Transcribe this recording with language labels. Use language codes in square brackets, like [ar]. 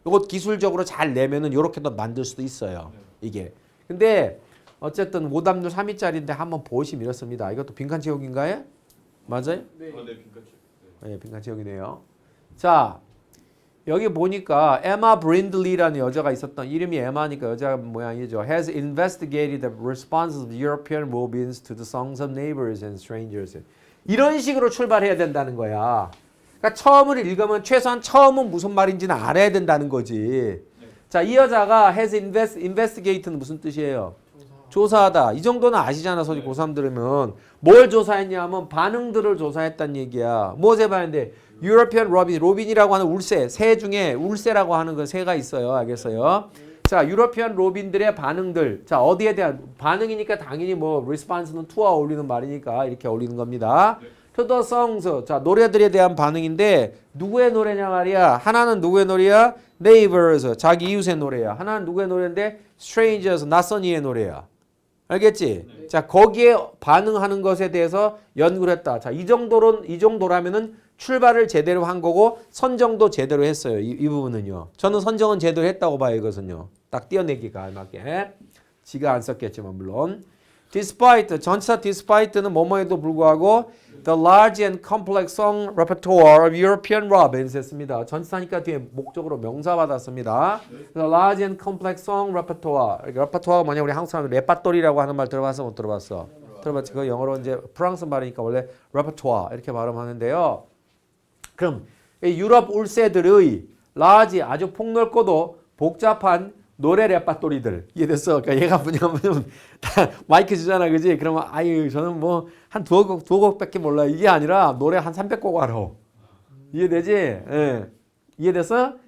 [ko] 이거 기술적으로 잘 내면은 이렇게도 만들 수도 있어요. 이게. 근데 어쨌든 오답률 3위짜리인데 한번 보시면 이렇습니다. 이것도 빈칸 채우기인가요? 맞아요? 네. 빈칸 채우기. 네, 빈칸 채우기네요. 자, 여기 보니까 에마 브린들리라는 여자가 있었던 이름이 에마니까 여자 모양이죠. [en] Has investigated the responses of European Mobians to the songs of neighbors and strangers. [ko] 이런 식으로 출발해야 된다는 거야. 그러니까 처음을 읽으면 최소한 처음은 무슨 말인지는 알아야 된다는 거지. 자, 이 여자가 has investigate는 무슨 뜻이에요? 조사하다. 이 정도는 아시잖아. 소리 고3 들으면. 뭘 조사했냐면 반응들을 조사했다는 얘기야. 무엇에 봤는데 유러피안 로빈이라고 하는 울새, 새 중에 울새라고 하는 그 새가 있어요. 알겠어요? 자, 유러피안 로빈들의 반응들. 자, 어디에 대한 반응이니까 당연히 뭐 response는 to와 어울리는 말이니까 이렇게 어울리는 겁니다. [en] to the songs. [ko] 자, 노래들에 대한 반응인데 누구의 노래냐 말이야. 하나는 누구의 노래야? neighbors. 자기 이웃의 노래야. 하나는 누구의 노래인데 strangers. 낯선 이의 노래야. 알겠지? 자, 거기에 반응하는 것에 대해서 연구를 했다. 자, 이 정도라면은 출발을 제대로 한 거고 선정도 제대로 했어요. 이 부분은요. 저는 선정은 제대로 했다고 봐요. 이것은요. 딱 띄어내기가 알맞게. 지가 안 썼겠지만 물론. [en] Despite, [ko] 전치사 despite는 뭐뭐에도 불구하고 [en] the large and complex song repertoire of European Robins [ko] 했습니다. 전치사니까 뒤에 목적으로 명사 받았습니다. [en] The large and complex song repertoire. [ko] 레퍼토어가 뭐냐? 우리 한국 사람들 레파토리라고 하는 말 들어봤어? 못 들어봤어? 들어봤지? 그 영어로 이제 프랑스 말이니까 원래 repertoire 이렇게 발음하는데요. 그럼 유럽 울세들의 large 아주 폭넓고도 복잡한 노래 레파토리들 이해됐어? 그러니까 얘가 뭐냐면 다 마이크 주잖아, 그지? 그러면 아유 저는 뭐 한 두어 곡밖에 몰라 이게 아니라 노래 한 300곡 알아. 이해되지? 예. 이해됐어?